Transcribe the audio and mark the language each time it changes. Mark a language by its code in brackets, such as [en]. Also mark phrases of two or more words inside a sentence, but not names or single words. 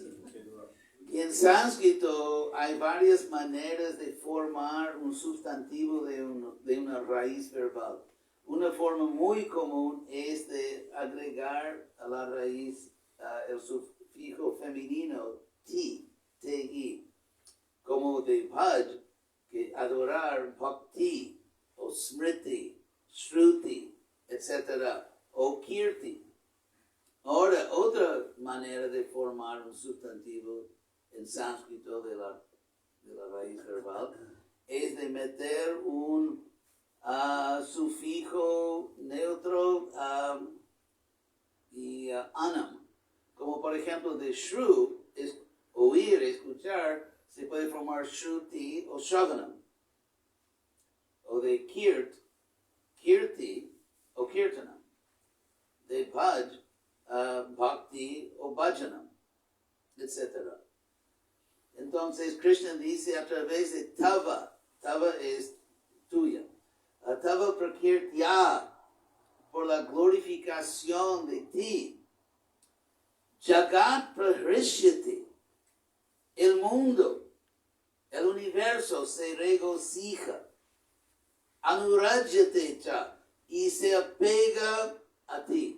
[es] Y en sánscrito hay varias maneras de formar un sustantivo de una raíz verbal. Una forma muy común es de agregar a la raíz el sufijo femenino ti, ti, como de bhaj, que adorar, bhakti, o [sa] smriti, shruti, [es] etc., o kirti. Ahora, otra manera de formar un sustantivo en sánscrito de la raíz verbal es de meter un sufijo neutro y anam. Como por ejemplo de shru, es oír, escuchar, se puede formar shruti o shaganam. O de kirti o kirtanam. De bhaj, bhakti o bhajanam, etc. Entonces Krishna dice a través de tava es tuya, [sa] tava prakirtya, [es] por la glorificación de ti, [sa] jagat prahishyati, [es] el mundo, el universo se regocija, [sa] anurajyate cha, [es] y se apega a ti.